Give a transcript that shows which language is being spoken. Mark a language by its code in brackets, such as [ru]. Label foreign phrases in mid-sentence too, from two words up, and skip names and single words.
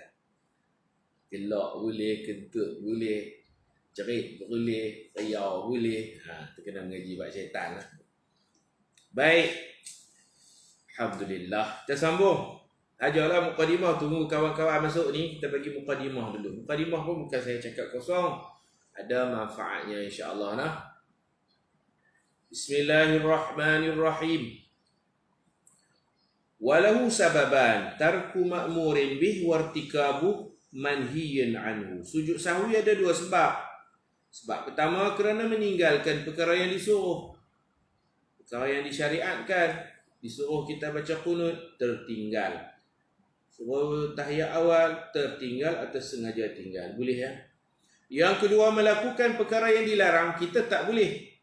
[ms] Gelak boleh, kentut boleh, cerit boleh, riau boleh. Tu kena mengaji buat syaitan lah. Baik. Alhamdulillah. Kita sambung. Ajarlah muqaddimah, tunggu kawan-kawan masuk ni, kita bagi muqaddimah dulu. Muqaddimah pun bukan saya cakap kosong. Ada manfaatnya insya-Allah nah. Bismillahirrahmanirrahim. [ar] Walahu sababan tarku ma'murin bih wartikabu manhiyan anhu. [ms] Sujud sahwi ada dua sebab. Sebab pertama kerana meninggalkan perkara yang disuruh. Perkara yang disyariatkan. Disuruh kita baca qunut, tertinggal. Suruh tahiyat awal, tertinggal atau sengaja tinggal. Boleh ya? Yang kedua, melakukan perkara yang dilarang, kita tak boleh.